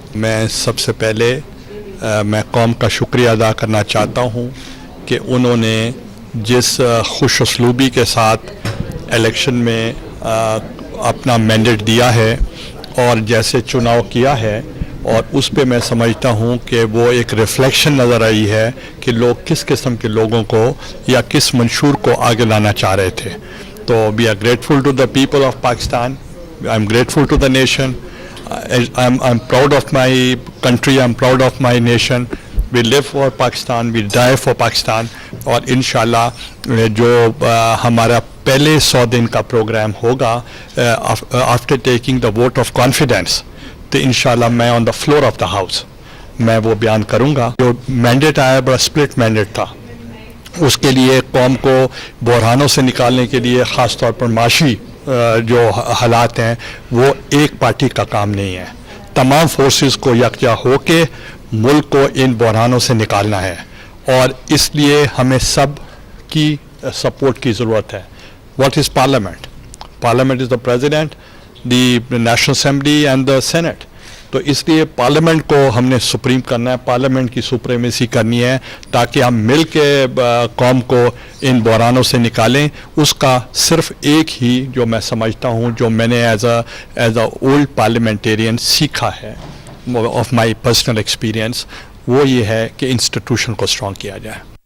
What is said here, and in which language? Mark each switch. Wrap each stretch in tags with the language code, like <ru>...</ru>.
<ur>میں سب سے پہلے میں قوم کا شکریہ ادا کرنا چاہتا ہوں کہ انہوں نے جس خوش اسلوبی کے ساتھ الیکشن میں اپنا مینڈیٹ دیا ہے اور جیسے چناؤ کیا ہے، اور اس پہ میں سمجھتا ہوں کہ وہ ایک ریفلیکشن نظر آئی ہے کہ لوگ کس قسم کے لوگوں کو یا کس منشور کو آگے لانا چاہ رہے تھے.</ur> <en>تو we are grateful to the people of Pakistan. I am grateful to the nation. I'm proud of my country, I'm proud of my nation. We live for Pakistan, we die for Pakistan.</en> <ur>اور انشاءاللہ جو ہمارا پہلے 100 دن کا programme ہوگا</ur> <en>after taking the vote of confidence,</en> <ur>تو انشاءاللہ میں</ur> <en>on the floor of the house</en> <ur>میں وہ بیان کروں گا. جو مینڈیٹ آیا بڑا اسپلٹ مینڈیٹ تھا. اس کے لیے قوم کو بحرانوں سے نکالنے کے لیے، خاص طور پر معاشی جو حالات ہیں، وہ ایک پارٹی کا کام نہیں ہے. تمام فورسز کو یکجا ہو کے ملک کو ان بحرانوں سے نکالنا ہے، اور اس لیے ہمیں سب کی سپورٹ کی ضرورت ہے.</ur> <en>What is parliament? Parliament is the president, the national assembly and the senate.</en> <ur>تو اس لیے پارلیمنٹ کو ہم نے سپریم کرنا ہے، پارلیمنٹ کی سپریمیسی کرنی ہے، تاکہ ہم مل کے قوم کو ان بحرانوں سے نکالیں. اس کا صرف ایک ہی جو میں سمجھتا ہوں، جو میں نے</ur> <en>as a old parliamentarian</en> <ur>سیکھا ہے</ur> <en>of my personal experience,</en> <ur>وہ یہ ہے کہ انسٹیٹیوشن کو اسٹرانگ کیا جائے.</ur>